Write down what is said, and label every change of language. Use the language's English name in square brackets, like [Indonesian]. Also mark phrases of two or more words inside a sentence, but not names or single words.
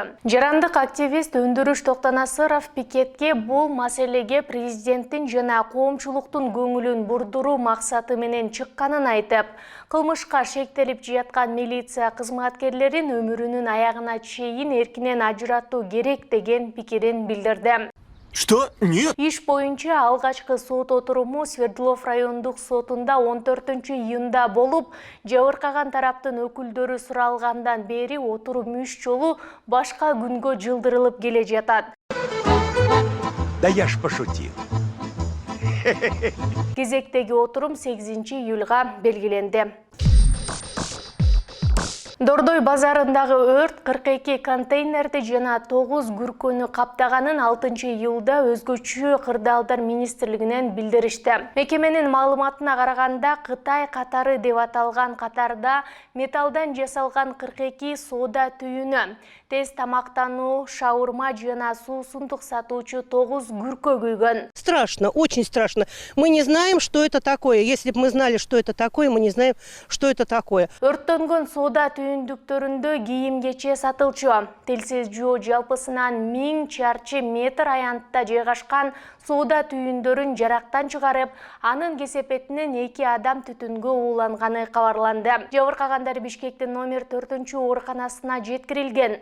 [Kyrgyz] Жарандык активист Өндүрүш Токтонасыров пикетке бул маселеге президенттин жана коомчулуктун көңүлүн бурдуруу максаты менен чыкканын айтып, кылмышка шектелип жаткан милиция кызматкерлерин өмүрүнүн аягына чейин эркинен ажыратуу керек деген пикирин билдирди. [Russian] Что? Нет. [Kyrgyz] Иш боюнча алгачкы сот отуруму Свердлов райондук сотунда 14 июнда болуп, жабыркаган тараптын өкүлдөрү суралгандан бери отурум 3 жолу башка күнгө жылдырылып келе жатат. [Russian] Да я ж пошутил. [Kyrgyz] Кезектеги отурум 8 июлга белгиленди. Дордой базарындагы өрт 42 контейнерди жана 9 күркөнү каптаганын 6 июлда өзгөчө кырдаалдар министрлигинен билдиришти. Мекеменин маалыматына караганда, Кытай катары деп аталган катарда металлдан жасалган 42 соода түйүнү, тез тамактануу, шаурма жана суусундук сатуучу 9 күркө күйгөн. [Russian] Страшно, очень страшно. Мы не знаем, что это такое. Если бы мы знали, что это такое, мы не знаем, что это такое. [Kyrgyz] Өрттөнгөн соода түйүндүктөрүндө кийим-кече сатылчу. Телсиз жөө жалпысынан 1000 чарчы метр аянтта жайгашкан соода түйүндөрүн жарактан чыгарып, анын кесепетинен 2 адам түтүнгө ууланганы кабарланды. Жабыркагандар Бишкектин номер 4-ооруканасына жеткирилген.